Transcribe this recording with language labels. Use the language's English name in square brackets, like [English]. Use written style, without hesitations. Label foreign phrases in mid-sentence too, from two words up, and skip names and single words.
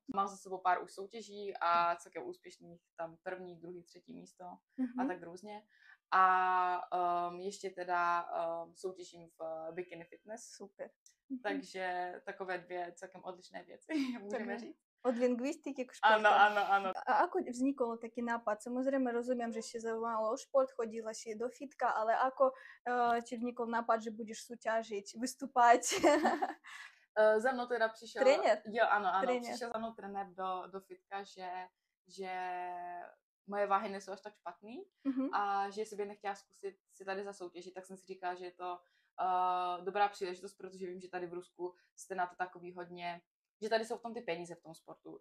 [Czech] Mám za sebou pár už soutěží a celkem úspěšných tam 1., 2., 3. místo a tak různě. A ještě teda soutěžím v bikini fitness. Super. Takže takové 2 celkem odlišné věci, můžeme říct. [Slovak] Od lingvistiky k športu. Áno. A ako vznikol taký nápad? Samozrejme rozumiem, že si zaujímalo o šport, chodila si do fitka, ale ako ti vznikol nápad, že budeš súťažiť, vystúpať? [Czech] Za mnou teda přišel... Trenér? Jo, ano, přišel za mnou trenér do fitka, že moje váhy nejsou až tak špatný a že jestli bych nechtěla zkusit si tady zasoutěžit, tak jsem si říkala, že je to dobrá příležitost, protože vím, že tady v Rusku jste na to takový hodně, že tady jsou v tom ty peníze v tom sportu.